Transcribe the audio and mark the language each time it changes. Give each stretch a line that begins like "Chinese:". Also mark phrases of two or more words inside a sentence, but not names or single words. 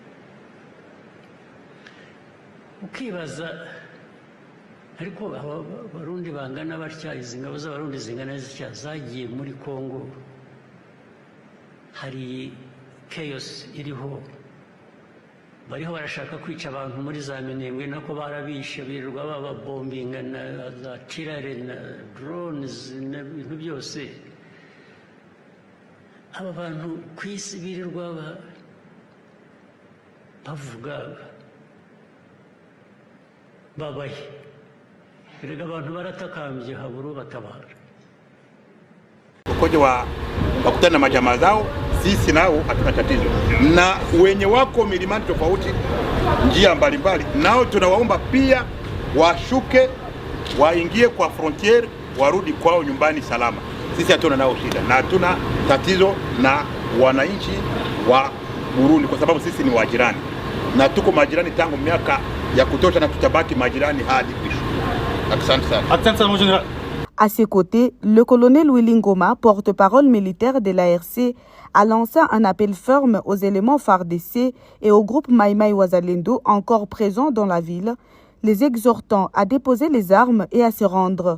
Rundi: Ukibaza ariko abarundi bangana batya, izi ngabo z'abarundi zingana zitya zagiye muri Kongo, hari chaos iriho, bariho barashaka kwica abantu muri za Minembwe, nako barabishe birirwa bababombinga na za tirare na drones n'ibintu byose. Aba bantu ku isi birirwa bavuga babaye, erega abantu baratakambye haburu batabara.
Swahili: Ukoje wakutana na majamaa zao, sisi nao hatuna tatizo, na wenye wako milimani tofauti njia mbalimbali nao tunawaomba pia washuke waingie kwa frontier, warudi kwao nyumbani salama. Sisi hatuna nao shida na hatuna tatizo na wananchi wa Burundi, kwa sababu sisi ni wajirani na tuko majirani tangu miaka ya kutosha na tutabaki majirani hadi mwisho. Asante sana. Asante sana,
French: mon général. À ses côtés, le colonel Willy Ngoma, porte-parole militaire de l'ARC, a lancé un appel ferme aux éléments FARDC et au groupe Mai Mai Wazalendo encore présents dans la ville, les exhortant à déposer les armes et à se rendre.